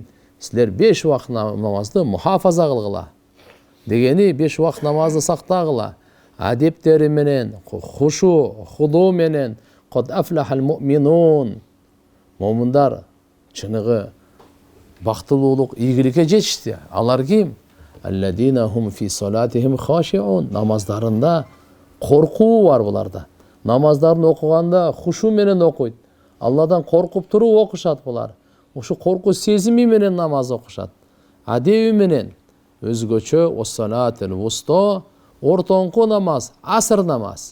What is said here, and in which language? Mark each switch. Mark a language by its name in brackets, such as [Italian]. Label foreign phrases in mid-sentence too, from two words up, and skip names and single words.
[Kyrgyz] Силер 5 вакыт намазды мухафаза кылгыла. Дегени 5 вакыт намазды сактагыла. Адептери менен, хушу, худу менен, [Arabic] قد أفلح المؤمنون. [Kyrgyz] Момундар чыныгы бактылуулук, ийгиликке жетишти. Алар ким? [Arabic] الذين هم في صلاتهم خاشعون. [Kyrgyz] Намаздарында коркуу бар буларда. Намаздарын окуганда хушу менен окуйт. Алладан коркуп туруп окушат булар. Ушу корку сезими менен намаз окушат. Адеби менен. Өзгөчө [Arabic] الصلاة الوسطى, [Kyrgyz] ортоңку намаз, аср намаз.